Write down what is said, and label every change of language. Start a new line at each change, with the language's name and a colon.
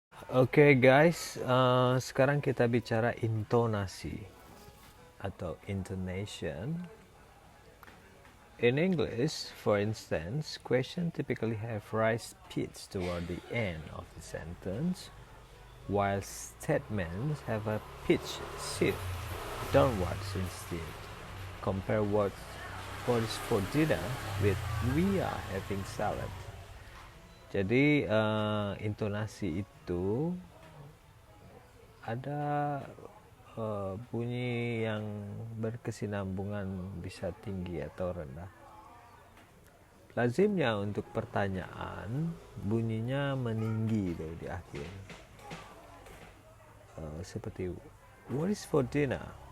Indonesian: Oke guys, sekarang kita bicara intonasi atau intonation.
English: In English, for instance, questions typically have raised pitch toward the end of the sentence, while statements have a pitch shift downwards instead. Compare what is for dinner with we are having salad.
Indonesian: Jadi intonasi itu ada bunyi yang berkesinambungan, bisa tinggi atau rendah. Lazimnya untuk pertanyaan bunyinya meninggi di akhir. Seperti
English: what is for dinner?